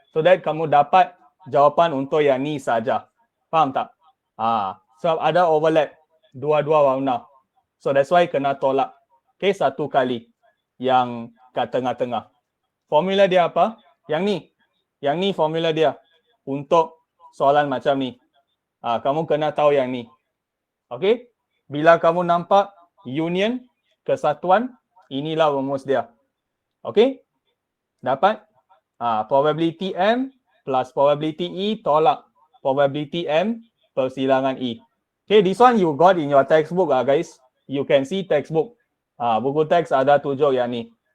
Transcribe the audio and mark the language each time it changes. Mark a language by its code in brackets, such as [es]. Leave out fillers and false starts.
[ms] So that kamu dapat jawapan untuk yang ni saja. Faham tak? Sebab ada overlap dua-dua warna. [en] So that's why [ms] kena tolak. Okay, satu kali yang kat tengah-tengah. Formula dia apa? Yang ni. Yang ni formula dia untuk soalan macam ni. Kamu kena tahu yang ni. Okay? Bila kamu nampak union, kesatuan, inilah rumus dia. Okay? Dapat? Probability M plus probability E tolak probability M persilangan E. [en] Okay, this one you got in your textbook guys. You can see textbook. [ms] Buku teks ada tunjuk yang ni.